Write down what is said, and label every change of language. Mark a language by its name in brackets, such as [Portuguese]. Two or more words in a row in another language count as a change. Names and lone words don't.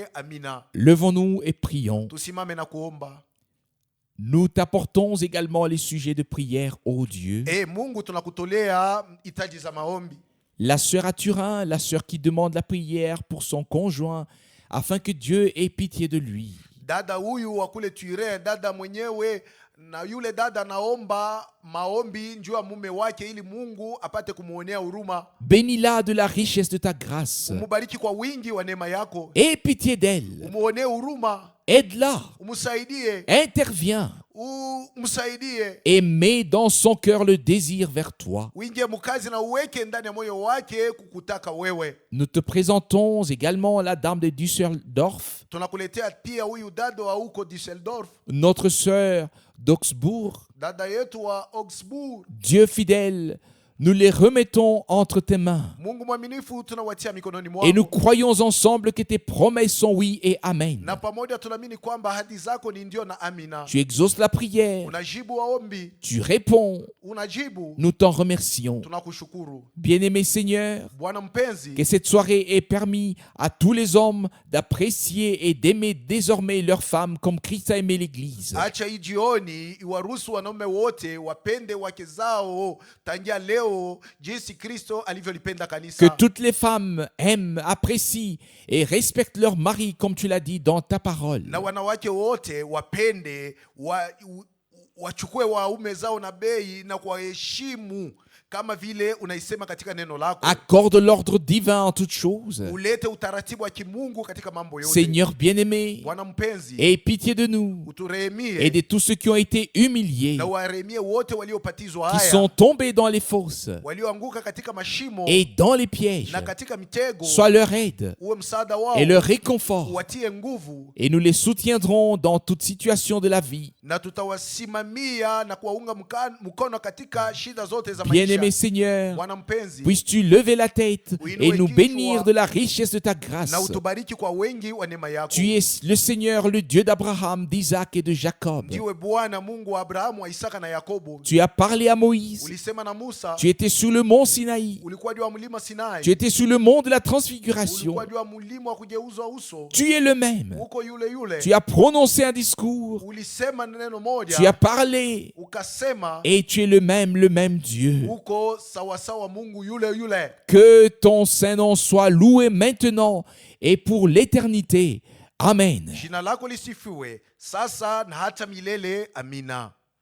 [Swahili] Amina. [French] Levons-nous et prions. [Swahili] Tusimame na kuomba. [French] Nous t'apportons également les sujets de prière, ô Dieu. [Swahili] Mungu, tunakutolea hitaji za maombi. [French] La sœur à Turin, la sœur qui demande la prière pour son conjoint, afin que Dieu ait pitié de lui. [Swahili] Dada huyu wa kule Turin, dada mwenyewe, na yule dada naomba maombi njuu ya mume wake ili Mungu apate kumuonea huruma. [French] Bénis-la de la richesse de ta grâce. [Swahili] Umubariki kwa wingi wa neema yako. [French] Aie pitié d'elle. [Swahili] Umuonee huruma. [French] Aide-la. [Swahili] Umusaidie. [French] Interviens. [Swahili] Umsaidie. [French] Et mets dans son cœur le désir vers toi. [Swahili] Uingie mkazi na uweke ndani ya moyo wake kukutaka wewe. [French] Nous te présentons également la dame de Düsseldorf, [Swahili] Tunakuletea pia huyu dada wa huko Düsseldorf, [French] notre sœur d'Augsbourg. [Swahili] dada yetu wa Augsburg. [French] Dieu fidèle, nous les remettons entre tes mains. [Swahili] Mungu mwaminifu, tunawatia mikononi [French] Et nous [Swahili] mwako, [French] croyons ensemble que tes promesses sont oui et amen. [Swahili] na pamoja tunaamini kwamba ahadi zako ni ndio na amina. [French] Tu exauces la prière, [Swahili] Unajibu waombi, [French] tu réponds. [Swahili] unajibu. [French] Nous t'en remercions. [Swahili] Tunakushukuru [French] Bien-aimé Seigneur, [Swahili] Bwana mpenzi, [French] que cette soirée ait permis à tous les hommes d'apprécier et d'aimer désormais leurs femmes comme Christ a aimé l'Église. [Swahili] acha hii jioni iwaruhusu wanaume wote wapende wake zao tangia leo jinsi Kristo alivyolipenda [French] Que [Swahili] kanisa. [French] toutes les femmes aiment, apprécient et respectent leur mari comme tu l'as dit dans ta parole. [Swahili] Na wanawake wote wapende wachukue waume zao na bei na kuwaheshimu kama vile unaisema katika neno lako. [French] Accorde l'ordre divin en toutes choses. [Swahili] Ulete utaratibu wa kimungu katika mambo yote. [French] Seigneur bien-aimé, [Swahili] Bwana mpenzi, [French] aie pitié de nous et [Swahili] uturehemie [French] de tous ceux qui ont été humiliés, [Swahili] na warehemie wote waliopatizwa [French] qui [Swahili] haya, [French] sont tombés dans les fosses [Swahili] walioanguka katika mashimo [French] et dans les pièges. [Swahili] na katika mitego. [French] Sois leur aide [Swahili] Uwe msaada wao, [French] et leur réconfort. [Swahili] watie nguvu, [French] Et nous les soutiendrons dans toute situation de la vie. [Swahili] na tutawasimamia na kuwaunga mkono katika shida zote za [French] Bien-aimé [Swahili] maisha. [French] Seigneur, [Swahili] Bwana mpenzi, [French] puisses-tu lever la tête et nous bénir de la richesse de ta grâce. [Swahili] na utubariki kwa wengi wa neema yako. [French] Tu es le Seigneur, le Dieu d'Abraham, d'Isaac et de Jacob. [Swahili] Ndiwe Bwana Mungu wa Abrahamu, wa Isaka na Yakobo. [French] Tu as parlé à Moïse. [Swahili] Ulisema na Musa, [French] Tu étais sur le mont Sinaï. [Swahili] ulikuwa juu ya mlima Sinai, [French] Tu étais sur le mont de la transfiguration. [Swahili] ulikuwa juu ya mlima wa kugeuzwa uso, [French] Tu es le même. [Swahili] uko yule yule. [French] Tu as prononcé un discours. [Swahili] Ulisema neno [French] Tu [Swahili] moja, [French] as parlé. [Swahili] ukasema, [French] Et tu es le même Dieu. [Swahili] uko sawasawa Mungu yule yule. [French] Que ton Saint-Nom soit loué maintenant et pour l'éternité. Amen. [Swahili] Jina lako lisifiwe sasa na hata milele. Amina.